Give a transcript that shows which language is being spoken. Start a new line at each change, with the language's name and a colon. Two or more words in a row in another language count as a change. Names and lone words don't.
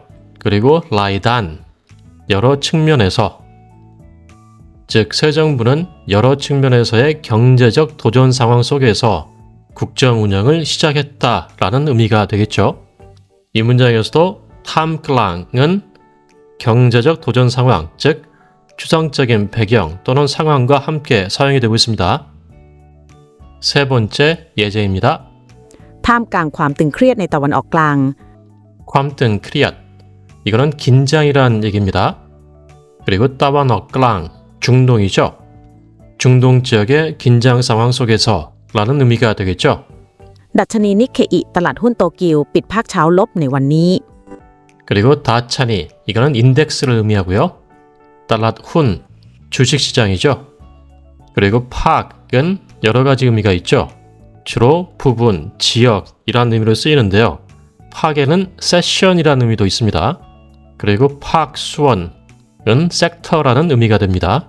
Korean: 그리고 라이단, 여러 측면에서 즉 새 정부는 여러 측면에서의 경제적 도전 상황 속에서 국정 운영을 시작했다라는 의미가 되겠죠. 이 문장에서도 탐클랑은 경제적 도전 상황, 즉 추상적인 배경 또는 상황과 함께 사용이 되고 있습니다. 세 번째 예제입니다.
Thai: ท่ามกลางความตึงเครียดในตะวันออกกลาง ความตึงเครียด
Korean: 이거는 긴장이란 얘기입니다. 그리고 따바너클랑 중동이죠. 중동 지역의 긴장 상황 속에서 라는 의미가 되겠죠.
Thai: ดัชนีนิเคอิตลาดหุ้นโตเกียวปิดภาคเช้าลบในวันนี้
Korean: 그리고 다차니 이거는 인덱스를 의미하고요. 달랏훈 주식시장이죠. 그리고 팍은 여러 가지 의미가 있죠. 주로 부분, 지역이라는 의미로 쓰이는데요. 팍에는 세션이라는 의미도 있습니다. 그리고 팍수원은 섹터라는 의미가 됩니다.